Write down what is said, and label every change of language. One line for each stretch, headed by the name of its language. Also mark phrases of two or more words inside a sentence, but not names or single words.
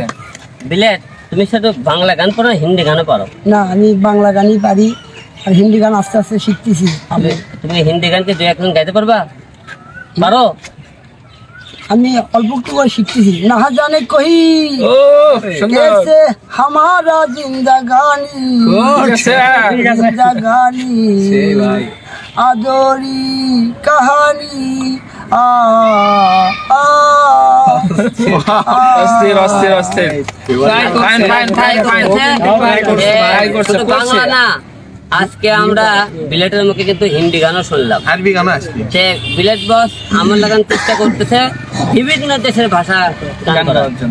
Bangla: বিলেট তুমি শুধু বাংলা গান পারো হিন্দি গানও পারো? না, আমি বাংলা গানই পারি আর হিন্দি গান আস্তে আস্তে শিখতেছি। তুমি হিন্দি গানকে দুই এক লাইন গাইতে পারবা? পারো? আমি অল্প একটু করে শিখতেছি।
Hindi: ना जाने कहीं
Bangla: ও সুন্দর
Hindi: कैसे हमारा जिंदगानी जिंदगानी आदोरी कहानी आ आ
Bangla: অস্থির অস্থির অস্থির ফাইন ফাইন ফাইন ফাইন শুধু বাংলা না, আজকে আমরা বিলেটের মুখে কিন্তু হিন্দি গানও শুনলাম। আরবি গান আছে যে বিলেট বস আমার লাগান চেষ্টা করতেছে বিভিন্ন দেশের ভাষা গান করার জন্য।